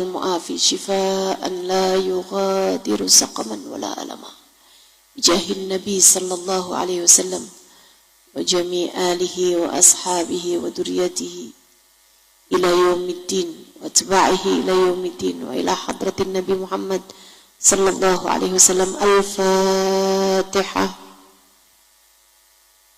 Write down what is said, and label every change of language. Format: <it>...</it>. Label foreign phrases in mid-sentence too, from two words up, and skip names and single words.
<ar>معافى شفاء لا يغادر سقما ولا ألما بجاه النبي صلى الله عليه وسلم وجميع آله وأصحابه وذريته إلى يوم الدين وأتباعه إلى يوم الدين وإلى حضرة النبي محمد صلى الله عليه وسلم. الفاتحة.</ar>